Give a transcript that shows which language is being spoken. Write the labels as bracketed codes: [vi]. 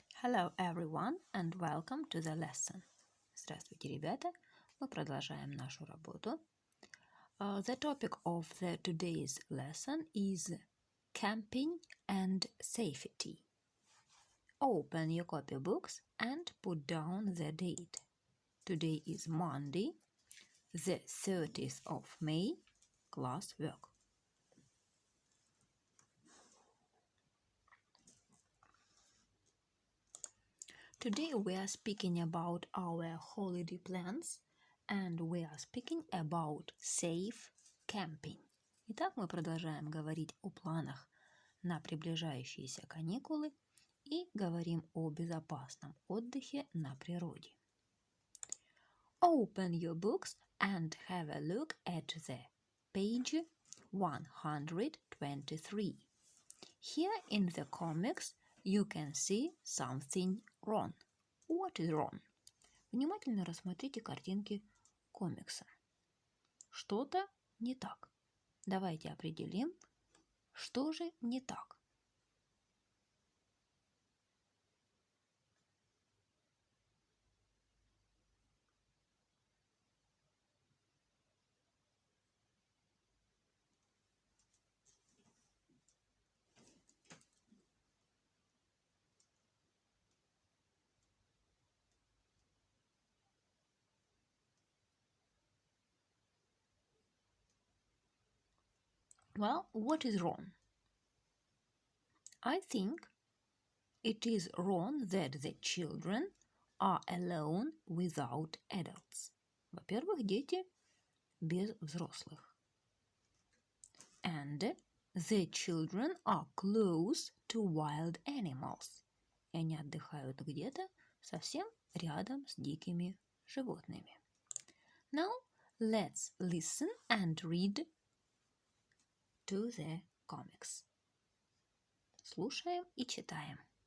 [en] Hello everyone and welcome to the lesson. [ru] Здравствуйте, ребята. Мы продолжаем нашу работу. [en] The topic of the today's lesson is camping and safety. Open your copybooks and put down the date. Today is Monday, the 30th of May, class work. Today we are speaking about our holiday plans and we are speaking about safe camping. [ru] Итак, мы продолжаем говорить о планах на приближающиеся каникулы и говорим о безопасном отдыхе на природе. [en] Open your books and have a look at the page 123. Here in the comics you can see something wrong. What is wrong? [ru] Внимательно рассмотрите картинки комикса. Что-то не так. Давайте определим, что же не так. [en] Well, what is wrong? I think it is wrong that the children are alone without adults. [ru] Во-первых, дети без взрослых. [en] And the children are close to wild animals. [ru] И они отдыхают где-то совсем рядом с дикими животными. [en] Now, let's listen and read to the comics. [ru] Слушаем и читаем.